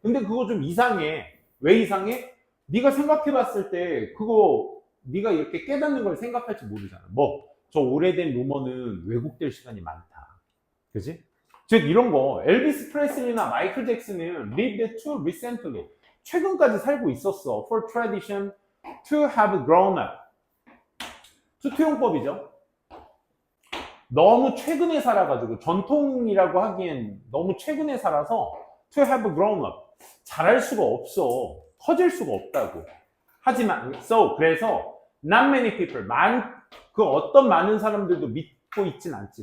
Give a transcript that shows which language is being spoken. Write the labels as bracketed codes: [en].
[ko] 근데 그거 좀 이상해. 왜 이상해? 네가 생각해 봤을 때 그거 네가 이렇게 깨닫는 걸 생각할지 모르잖아. 뭐, 저 오래된 루머는 왜곡될 시간이 많다. 그지? 즉 이런 거 엘비스 프레슬리나 마이클 잭슨은 [en] lived too recently. [ko] 최근까지 살고 있었어. [en] For tradition to have grown up. [ko] 투투용법이죠. 너무 최근에 살아가지고 전통이라고 하기엔 너무 최근에 살아서 [en] to have grown up. [ko] 잘할 수가 없어. 커질 수가 없다고. 하지만 그래서 [en] not many people [ko] 그 어떤 많은 사람들도 믿고 있진 않지.